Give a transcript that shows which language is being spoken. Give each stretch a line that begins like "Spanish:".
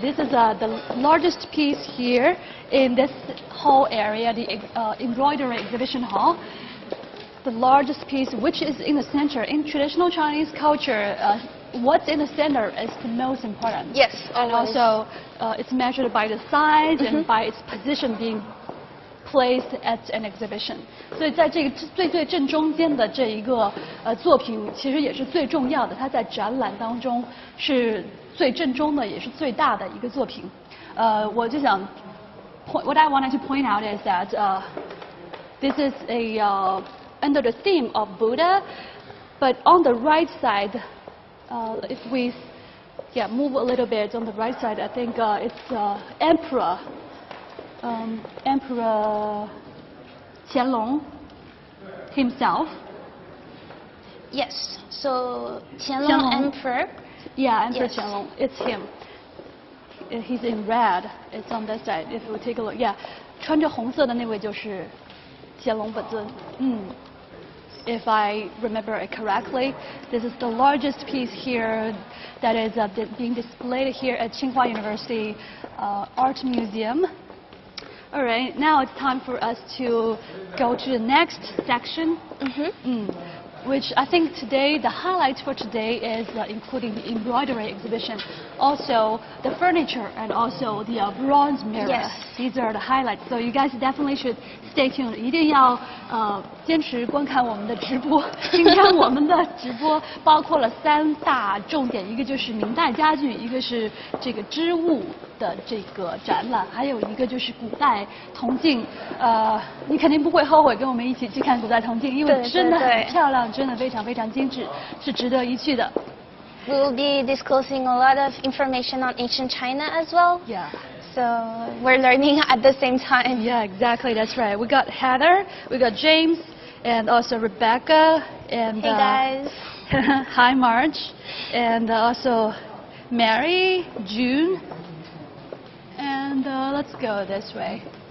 English: This is the largest piece here in this whole area, the embroidery exhibition hall. The largest piece, which is in the center. In traditional Chinese culture, what's in the center is the most important. Yes, And always. also, it's measured by the size and by its position being placed at an exhibition.
Chinese: 所以在这个最正中间的这一个作品，其实也是最重要的。它在展览当中是最正宗的，也是最大的一个作品。我就想
English: what I wanted to point out is that this is under the theme of Buddha, but on the right side, if we move a little bit on the right side, I think it's Emperor Qianlong himself. Yes. So Qianlong Emperor. Yeah, Emperor Yes. Qianlong. It's him. He's in red. It's on that side. If we take a look, yeah,
Chinese: 穿着红色的那位就是乾隆本尊。
English: If I remember it correctly, this is the largest piece here that is being displayed here at Tsinghua University Art Museum. All right, now it's time for us to go to the next section, which I think today, the highlight for today is including the embroidery exhibition, also the furniture, and also the bronze mirror. Yes. These are the highlights, so you guys definitely should stay tuned.
Chinese: 一定要坚持观看我们的直播。今天我们的直播包括了3大重点，一个就是明代家具，一个是这个织物的这个展览，还有一个就是古代铜镜。你肯定不会后悔跟我们一起去看古代铜镜，因为真的很漂亮，真的非常非常精致，是值得一去的。
English: We will be disclosing a lot of information on ancient China as well. Yeah. So we're learning at the same time. Yeah, exactly. That's right. We got Heather, we got James, and also Rebecca, and Hey guys. hi Marge, and also Mary, June, and let's go this way.